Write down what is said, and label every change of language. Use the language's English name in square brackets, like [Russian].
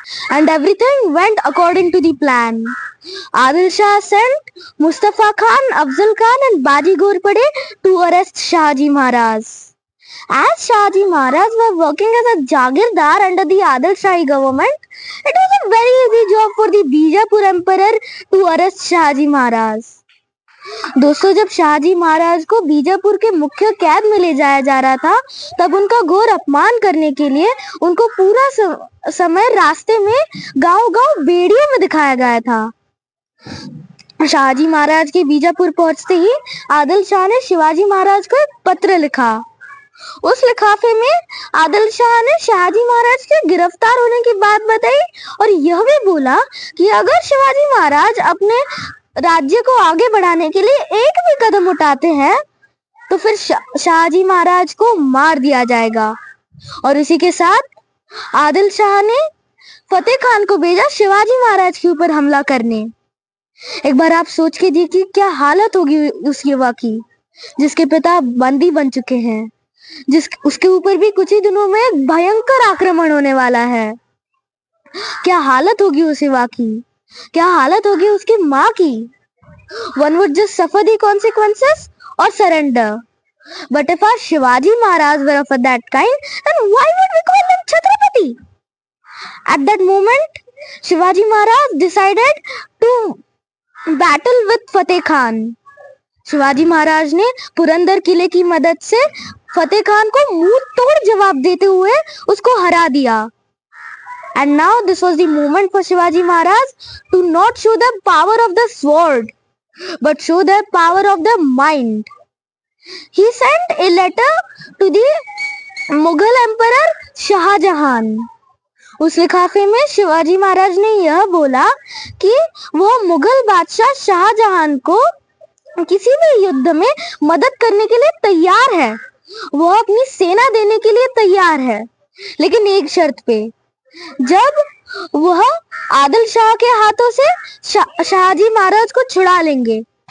[English] And everything went according to the plan. Adil Shah sent Mustafa Khan, Afzal Khan and Baji Ghorpade to arrest Shahaji Maharaj. As Shahaji Maharaj were working as a Jagirdar under the Adil Shahi government, it was a very easy job for the Bijapur emperor to arrest Shahaji Maharaj. [Hindi] दोस्तों, जब शाहजी महाराज को बीजापुर के मुख्य कैद में ले जाया जा रहा था, तब उनका घोर अपमान करने के लिए उनको पूरा समय रास्ते में गांव-गांव बेड़ियों में दिखाया गया था. शाहजी महाराज के बीजापुर पहुंचते ही आदिल शाह ने शिवाजी महाराज को एक पत्र लिखा. उस लिफाफे में आदिल शाह ने शाहजी महाराज के गिरफ्तार होने की बात बताई और यह भी बोला कि अगर शिवाजी महाराज अपने राज्य को आगे बढ़ाने के लिए एक भी कदम उठाते हैं तो फिर शाहजी महाराज को मार दिया जाएगा. और इसी के साथ आदिल शाह ने फतेह खान को भेजा शिवाजी महाराज के ऊपर हमला करने. एक बार आप सोच के देखिए क्या हालत होगी उस युवा की जिसके पिता बंदी बन चुके हैं, उसके ऊपर भी कुछ ही दिनों में भयंकर आक्रमण होने वाला है. क्या हालत होगी उस युवा की, क्या हालत होगी उसकी माँ की. [English] One would just suffer the consequences or surrender. But if our Shivaji Maharaj were of that kind, then why would we call him Chhatrapati? At that moment, Shivaji Maharaj decided to battle with Fateh Khan. [Hindi] Shivaji Maharaj ने पुरंदर किले की मदद से फतेह खान को मुंह तोड़ जवाब देते हुए उसको हरा दिया. [English] And now this was the moment for Shivaji Maharaj to not show the power of the sword, but show the power of the mind. He sent a letter to the Mughal Emperor Shah Jahan. [Hindi] उस लिफाफे में शिवाजी महाराज ने यह बोला कि वह मुगल बादशाह शाहजहां को किसी भी युद्ध में मदद करने के लिए तैयार है. वह अपनी सेना देने के लिए तैयार है, लेकिन एक शर्त पे, जब वह आदिल शाह के हाथों से शाहजी महाराज को छुड़ा लेंगे.